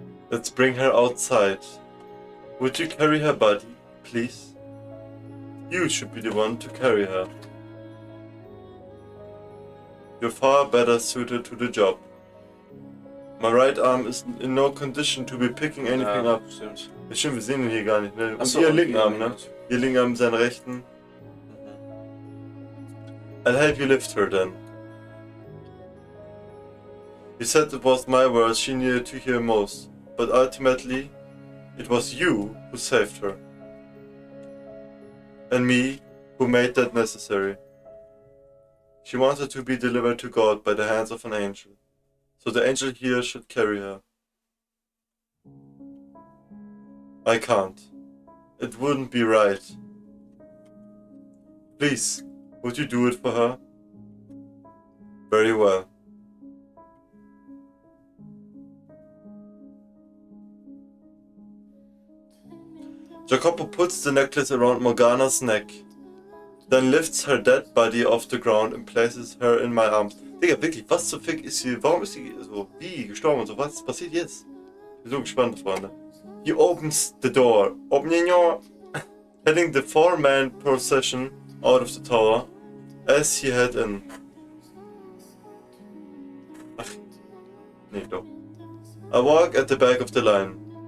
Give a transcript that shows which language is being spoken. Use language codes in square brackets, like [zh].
[en] Let's bring her outside. Would you carry her body, please? You should be the one to carry her. You're far better suited to the job. My right arm is in no condition to be picking anything up. [de] Stimmt. Ja, stimmt, wir sehen ihn hier gar nicht, ne? Und Achso, ihr okay, linken Arm, ne? Ihr linken Arm, seinen rechten. [en] I'll help you lift her then. You said it was my words she needed to hear most, but ultimately, it was you who saved her. And me, who made that necessary. She wanted to be delivered to God by the hands of an angel, so the angel here should carry her. I can't. It wouldn't be right. Please, would you do it for her? Very well. Jacopo puts the necklace around Morgana's neck, then lifts her dead body off the ground and places her in my arms. [de] Digga, wirklich, was zur Fick ist sie, warum ist sie so, wie, gestorben und so, was passiert jetzt? Ich bin so gespannt, Freunde. [en] He opens the door, heading the four-man procession out of the tower, as he had in. [de] Ach, nee, doch. [en] I walk at the back of the line.